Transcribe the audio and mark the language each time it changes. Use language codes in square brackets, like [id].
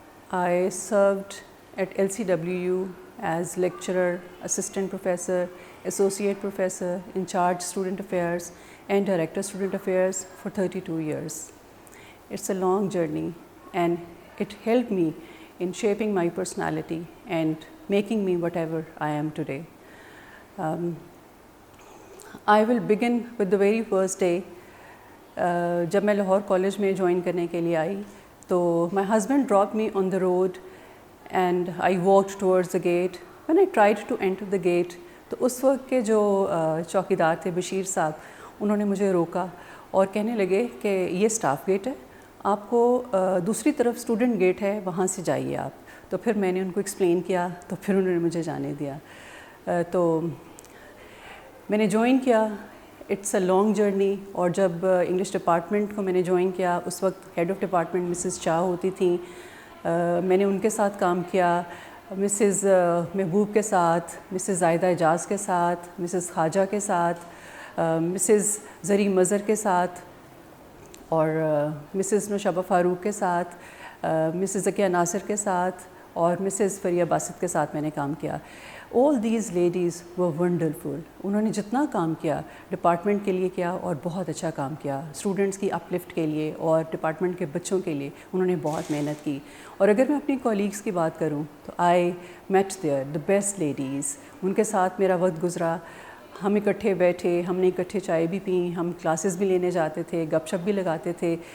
[en] I served at LCWU as lecturer, assistant professor, associate professor, in charge student affairs and director student affairs for 32 years. It's a long journey and it helped me in shaping my personality and making me whatever I am today. I will begin with the very first day. [ur] جب میں Lahore college میں join کرنے کے لیے آئی تو [en] My husband drop me on the road and I walked towards the gate. When I tried to enter the gate [ur] تو اس وقت کے جو چوکیدار تھے بشیر صاحب, انہوں نے مجھے روکا اور کہنے لگے کہ یہ اسٹاف گیٹ ہے, آپ کو دوسری طرف اسٹوڈنٹ گیٹ ہے, وہاں سے جائیے آپ. تو پھر میں نے ان کو ایکسپلین کیا تو پھر انہوں نے مجھے جانے دیا. تو میں نے جوائن کیا. [en] It's a long journey. [ur] اور جب انگلش ڈپارٹمنٹ کو میں نے جوائن کیا اس وقت ہیڈ آف ڈپارٹمنٹ مسز شاہ ہوتی تھیں. میں نے ان کے ساتھ کام کیا, مسز محبوب کے ساتھ, مسز زائدہ اعجاز کے ساتھ, مسز خواجہ کے ساتھ, مسز زری مظہر کے ساتھ, اور مسز نوشابہ فاروق کے ساتھ, مسز ذکیہ ناصر کے ساتھ, اور مسز فریہ باسط کے ساتھ میں نے کام کیا. [en] All these ladies were wonderful. [ur] انہوں نے جتنا کام کیا ڈپارٹمنٹ کے لیے کیا اور بہت اچھا کام کیا. اسٹوڈنٹس کی اپ لفٹ کے لیے اور ڈپارٹمنٹ کے بچوں کے لیے انہوں نے بہت محنت کی. اور اگر میں اپنی کولیگس کی بات کروں تو [en] I met there the best ladies. [ur] ان کے ساتھ میرا وقت گزرا, ہم اکٹھے بیٹھے, ہم نے اکٹھے چائے بھی پیں, ہم کلاسز بھی لینے جاتے تھے, گپ شپ بھی لگاتے تھے.